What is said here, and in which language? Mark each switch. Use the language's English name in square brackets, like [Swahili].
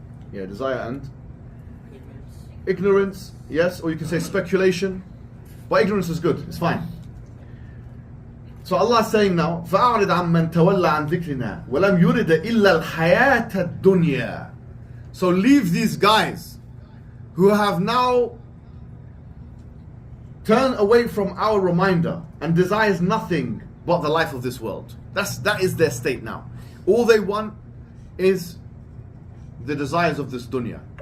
[English] Yeah, desire and ignorance, yes, or you can say speculation. But ignorance is good, it's fine. So Allah is saying now, [Arabic] فَأَعْرِضْ عَمَّنْ تَوَلَّ عَنْ ذِكْرِنَا وَلَمْ يُرِدَ إِلَّا الْحَيَاةَ الدُّنْيَا. [English] So leave these guys who have now turned away from our reminder and desires nothing but the life of this world. That is their state now. All they want is the desires of this dunya.